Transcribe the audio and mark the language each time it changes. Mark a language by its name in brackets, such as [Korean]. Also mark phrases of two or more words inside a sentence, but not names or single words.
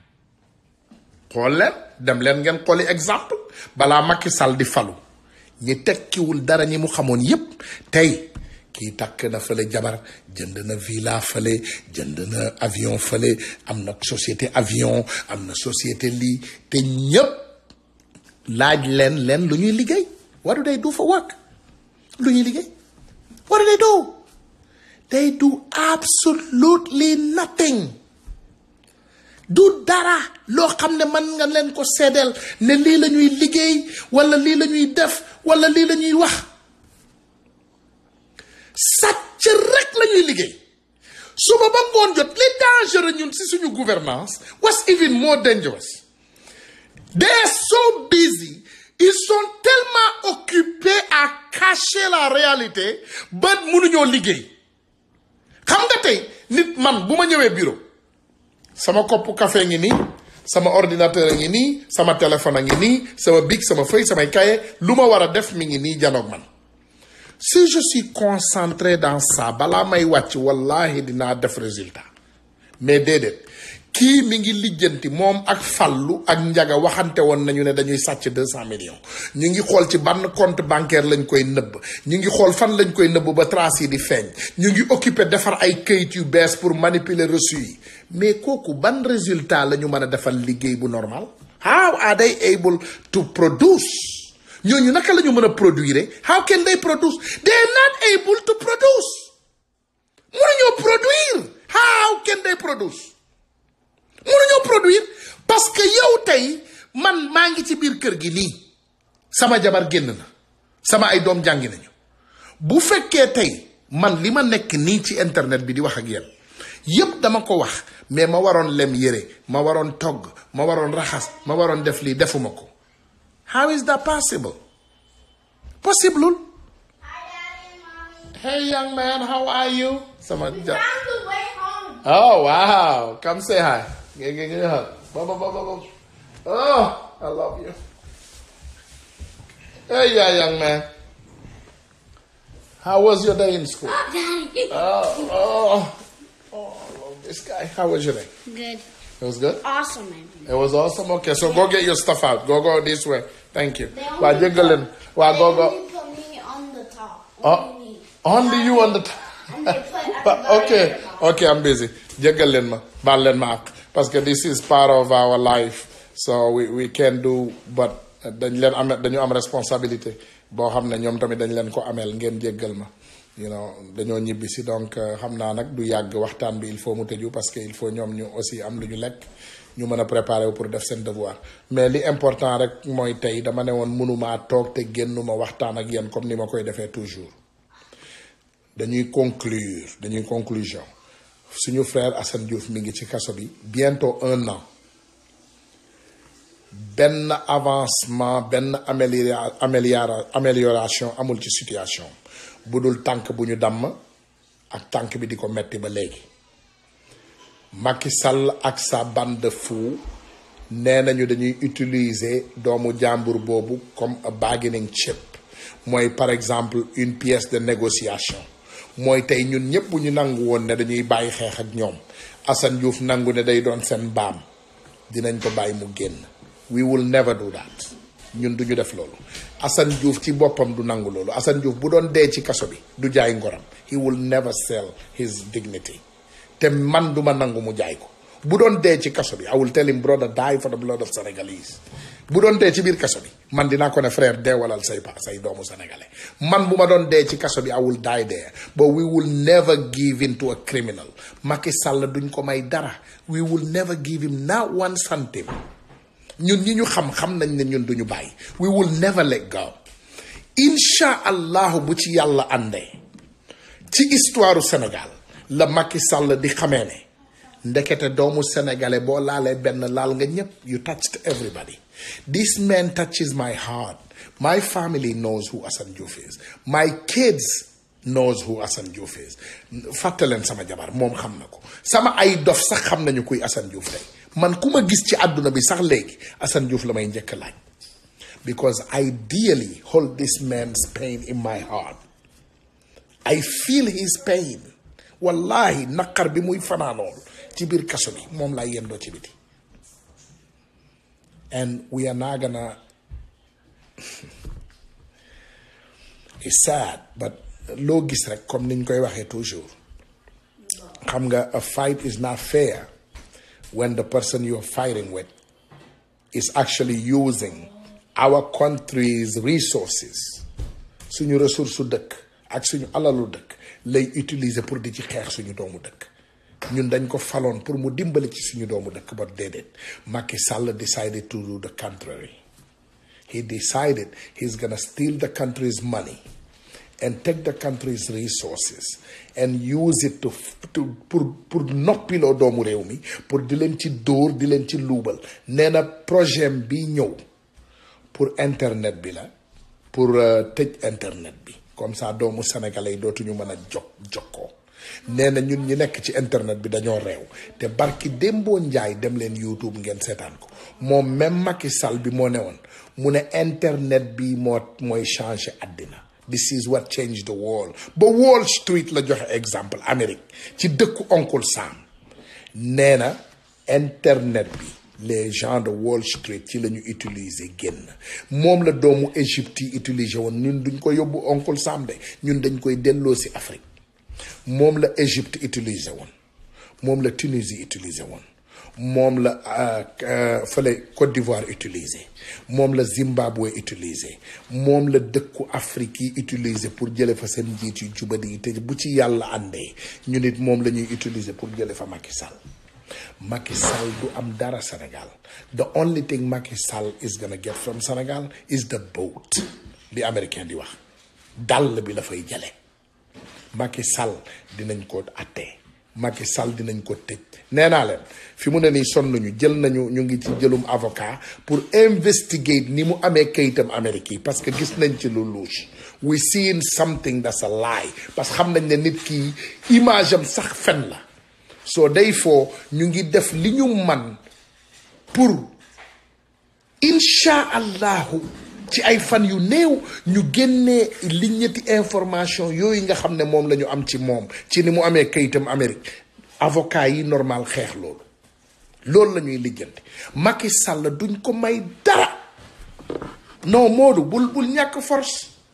[Wolof] xool leen dem leen ngeen xooli exemple balaa Macky Sall di falu ñi tekkiwul dara ñi mu xamoon yépp tey kii takk na fële jabar jënd na villa fële jënd na avion fële am na [French] société avion [Wolof] am na société lii te ñépp laaj leen lu ñuy liggéey [English] what do they do for work [Wolof] lu ñuy liggéey [English] what do they do they do absolutely nothing [Wolof] du dara loo xam ne mën nga leen ko seedeel ne lii la ñuy liggéey wala lii la ñuy def wala lii la ñuy wax sàcc rek la ñuy liggéey suba ba ngoon jot li dangereux ñun si suñu gouvernance [English] what's even more dangerous they are so busy [French] ils sont tellement occupés à cacher la réalité [Wolof] ba mënuñoo liggéey xam nga tey nit man bu ma ñëwee bureau sama koppu café ngi nii sama ordinateur a ngi nii sama téléphone a ngi nii sama bic sama feuille samay cahier lu ma war a def mi ngi nii janoog man si [French] je suis concentré dans ça [Wolof] balaa may wàcc wallahi dinaa def résultat mais déedéet kii mi ngi lijjanti moom ak Fallou ak Njaga waxante woon nañu ne dañuy sàcc 200 millions ñu ngi xool ci ban [French] compte bancaire [Wolof] lañ koy nëbb ñu ngi xool fan lañ koy nëbb ba trace yi di feeñ ñu ngi occupé defar ay këyit yu bees [French] pour manipuler reçu [Wolof] yi mais kooku ban résultat la ñu mën a defal liggéey bu normal [English] how are they able to produce [Wolof] ñooñu naka la ñu mën a produire [English] how can they produce they are not able to produce [Wolof] mënuñoo produire [English] how can they produce [Wolof] mënuñoo produire [French] parce que [Wolof] yow tey man maa ngi ci biir kër gi nii sama jabar génn na sama ay doom jàngi nañu bu fekkee tey man li ma nekk nii ci internet bi di wax ak yéen yépp dama ko wax mais ma waroon lem yére ma waroon togg ma waroon raxas ma waroon def lii defuma ko [English] how is that possible possible hey young man how are you sama oh wow come say hi get a hug oh I love you hey young man how was your day in school oh I love this guy. How was your day? Good. It was good? Awesome, man. It was awesome? Okay, so go get your stuff out. Go this way. Thank you. They Wow, only go. put me on the top. Only me. Only you on the top. And they put everybody on the top. Okay, I'm busy. [Wolof] Jéggal ma, baal leen ma ak. [French] Parce que [English] this is part of our life. So we can do, but [Wolof] dañu am responsibilité. boo xam ne ñoom tamit dañ leen ko ameel ngeen jéggal ma dañoo ñibbi si donc xam naa nag du yàgg waxtaan bi il faut mu tëju [French] parce que il faut [Wolof] ñoom ñu aussi am lu ñu lekk ñu mën a préparer wu pour def seen devoir mais li important rek mooy tey dama ne woon mënumaa toog te génnuma waxtaan ak yéen comme ni ma koy defee toujours dañuy conclusion suñu frère Assane Diouf mi ngi ci kaso bi bientôt 1 an benn avancement benn amélioration amul ci situation bu dul tànk bu ñu damm ak tànk bi di ko metti ba léegi Macky Sall ak sa [French] bande de fous [Wolof] nee nañu dañuy utiliser doomu jàmbur boobu comme [English] a bargaining chip [Wolof] mooy [French] par exemple une pièce de négociation [Wolof] mooy tey ñun ñëpp bu ñu nangu woon ne dañuy bàyyi xeex ak ñoom Assane Diouf nangu ne day doon seen baam dinañ ko bàyyi mu génn [English] we will never do that [Wolof] ñun duñu def loolu Assane Diouf ci boppam du nangu loolu Assane Diouf bu doon dee ci kaso bi du jaay ngoram [English] he will never sell his dignity [Wolof] te man duma nangu mu jaay ko bu doon dee ci kaso bi [English] I will tell him brother die for the blood of Senegalese [Wolof] bu doon dee ci biir kaso bi man dinaa ko ne frère deewalal say doomu sénégalais man bu ma doon dee ci kaso bi [English] I will die there but we will never give in to a criminal [Wolof] Macky Sall duñ ko may dara [English] we will never give him not 1 centime [Wolof] ñun ñi ñu xam nañ ne ñun duñu bàyyi [English] we will never let go [Arabic] إن شاء الله [Wolof] bu ci yàlla àndee ci [French] histoire du [Wolof] Sénégal la Macky Sall di xamee ne ndekete doomu sénégalais boo laalee benn laal nga ñëpp [English] you touched everybody this man touches my heart my family knows who Assane Diouf is my kids knows who Assane Diouf is [Wolof] fàtte leen sama jabar moom xam na ko sama ay dof sax xam nañu kuy Assane Diouf tey man ku ma gis ci àdduna bi sax léegi Assane Diouf la may njëkk laaj [English] because I dearly hold this man's pain in my heart I feel his pain [Wolof] wallahi naqar bi muy fanaanool ci biir kaso bi moom laa yendoo ci biti [English] and we are not gonna it's sad but [Wolof] loo gis rek comme niñ koy waxee toujours xam nga [English] a fight is not fair when the person you're fighting with is actually using our country's resources [Wolof] suñu ressource su dëkk ak suñu alalu dëkk lay utiliser pour di ci xeex suñu doomu dëkk ñun dañ ko faloon pour mu dimbali ci suñu doomu dëkk ba déedéet [English] Macky Sall decided to do the contrary he decided he's gonna steal the country's money and take the country's resources and use it [Wolof] pour noppiloo doomu réew mi pour di leen ci dóor di leen ci luubal nee na projet bi ñëw pour internet bi la pour tëj internet bi [French] comme ça [Wolof] doomu sénégalais yi dootuñu mën a jokkoo nee na ñun ñi nekk ci internet bi dañoo réew te barki démboo njaay dem leen YouTube ngeen seetaan ko moom même Macky Sall bi moo ne woon mu ne internet bi mooy changer àddina [English] this is what changed the world [Wolof] ba Wall Street la joxe exemple Amérique ci dëkku Uncle Sam nee na internet bi [French] les gens de [Wolof] Wall Street ci la ñu utiliser génn moom la doomu Égypte yi utiliser woon ñun duñ ko yóbbu Uncle Sam de ñun dañ koy delloo si Afrique moom la Égypte utiliser woon moom la Tunisie utiliser woon moom la fële Côte d'Ivoire utiliser moom la Zimbabwe utiliser moom la dëkku Afrique yi utiliser pour jële fa seen njiit yu jubadi yi te bu ci yàlla àndee ñu nit moom la ñuy utiliser pour jële fa Macky Sall Macky Sall du am dara Sénégal [English] the only thing Macky Sall is gonna get from Sénégal is the [Wolof] boat li américain di wax dàll bi la fay jële Macky Sall dinañ ko attee Macky Sall dinañ ko tëj nee naa leen fi mu ne nii sonn ñu ngi ci jëlum avocat pour investigate ni mu amee kayitam Amérique yi parce que gis nañ ci lu louche [English] we seen something that's a lie [Wolof] parce que xam nañ ne nit ki image am sax fen la [English] so therefore [Wolof] ñu ngi def li ñu man pour [Arabic] إن شاء الله [Wolof] ci ay fan yu néew ñu génnee li ñetti information yooyu nga xam ne moom la ñu am ci moom ci ni mu amee kayitam Amérique avocat yi normal xeex loolu la ñuy lijjanti Macky Sall duñ ko may dara non Modou bul ñàkk force